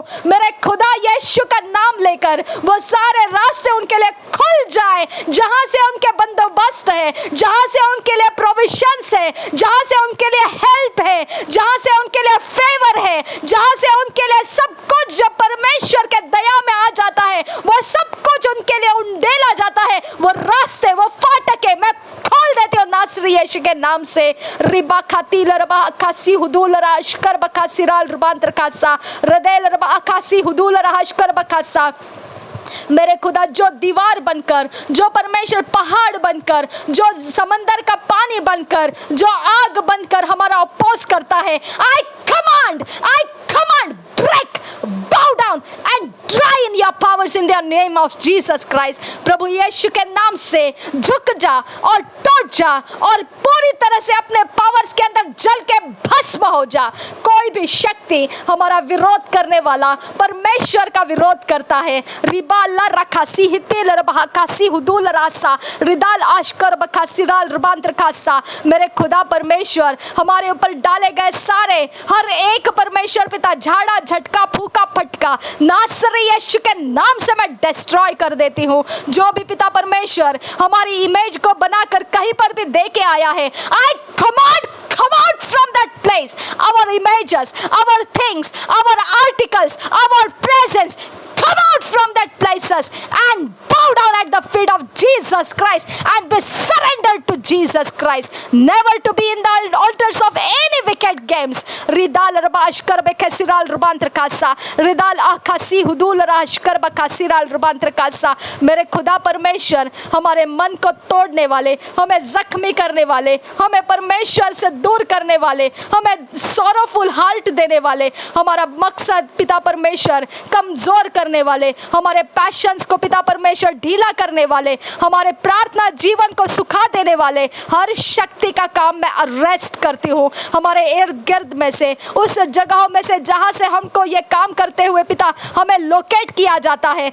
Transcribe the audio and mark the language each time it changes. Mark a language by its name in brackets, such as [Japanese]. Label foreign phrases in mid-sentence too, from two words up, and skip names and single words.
[Hindi] मेरे खुदा यीशु का नाम लेकर वो सारे रास्ते उनके लिए खुल जाए जहां से उनके बंदोबस्त है, जहां से उनके लिए प्रोविजंस है, जहां से उनके लिए हेल्प है, जहां से उनके लिए फेवर है, जहां से उनके लिए सब कुछ जब परमेश्वर के दया में आ जाता है वो सब कुछ उनके लिए उंडेला जाता है। वो रास्ते, वो फाटके मैं खोल देती हूँ नासरी यीशु के नाम से। रिबा खाती लरबा अकासी हुदूल राशकर बकासी राल रुबांतर कासा रदेल रबा अकासी हुदूल राशकर बकासा। मेरे खुदा जो दीवार बनकर, जो परमेश्वर पहाड़ बनकर, जो समंदर का पानी बनकर, जो आग बनकर हमारा अपोज करता है, [English] I command break, bow down and dry in your powers in the name of Jesus Christ। [Hindi] प्रभु यीशु के नाम से झुक जा और टूट जा और पूरी तरह से अपने पावर्स के अंदर जल के भस्म हो जा। कोई भी शक्ति हमारा विरोध करने वाला परमेश्वर का विरोध करता है, रिबाला रखासी हितेल रबाकासी हुदूल रासा रिदाल आशकर बखासिराल रुबांतर खासा। मेरे खुदा परमेश्वर हमारे ऊपर डाले गए सारे हर एक परमेश्वर पिता झाड़ा झटका फूका फटका नासरी यीशु के नाम से मैं डिस्ट्रॉय कर देती हूँ। जो भी पिता परमेश्वर हमारी इमेज को बनाकर कहीं पर भी दे के आया है, [English] I command come out from that place, our images, our things, our articles, our presence, come out from that places and bow down at the feet of Jesus Christ and be surrendered to Jesus Christ, never to be in the altars of any wicked games। रिदाल रबाशकर बकसिराल रुबांतर कासा रिदाल आकासी हुदूल राशकर बकसिराल रुबांतर कासा। [Hindi] मेरे खुदा परमेश्वर हमारे मन को तोड़ने वाले, हमें जख्मी करने वाले, हमें परमेश्वर से दूर करने वाले, हमें [English] sorrowful heart [Hindi] देने वाले, हमारा मकसद पिता परमेश्वर कमजोर करने वाले, हमारे पैशंस को पिता परमेश्वर ढीला करने वाले, हमारे प्रार्थना जीवन को सुखा देने वाले हर शक्ति का काम मैं अरेस्ट करती हूँ हमारे इर्द गिर्द में से, उस जगहों में से जहाँ से हमको ये काम करते हुए पिता हमें लोकेट किया जाता है।